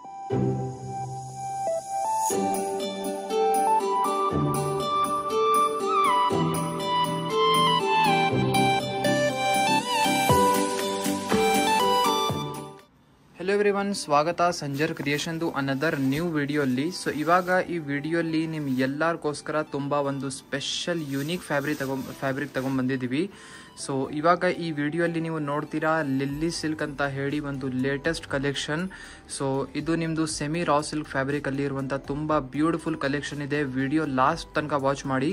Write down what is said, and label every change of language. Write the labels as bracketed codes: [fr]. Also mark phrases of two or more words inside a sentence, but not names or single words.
[en] Hello everyone, स्वागत संजर क्रिएशन another new video अल्ली। [kn] ಸೋ ಇವಾಗ ಈ ವಿಡಿಯೋ ಅಲ್ಲಿ ನಿಮ್ ಎಲ್ಲಾರ್ಗೋಸ್ಕರ ತುಂಬಾ ಒಂದು [en] special unique fabric [kn] ತಗೊಂಡು ಬಂದಿದ್ದೀವಿ। ಸೊ ಇವಾಗ ಈ ವಿಡಿಯೋ ಅಲ್ಲಿ ನೀವು ನೋಡ್ತೀರಾ ಲಿಲ್ಲಿ ಸಿಲ್ಕ್ ಅಂತ ಹೇಳಿ ಒಂದು [en] latest collection. [kn] ಸೊ ಇದು ನಿಮ್ದು [en] semi raw silk fabric [kn] ಅಲ್ಲಿ ಇರುವಂತ ತುಂಬಾ [en] beautiful collection [kn] ಇದೆ। [en] video last [kn] ತನಕ ವಾಚ್ ಮಾಡಿ।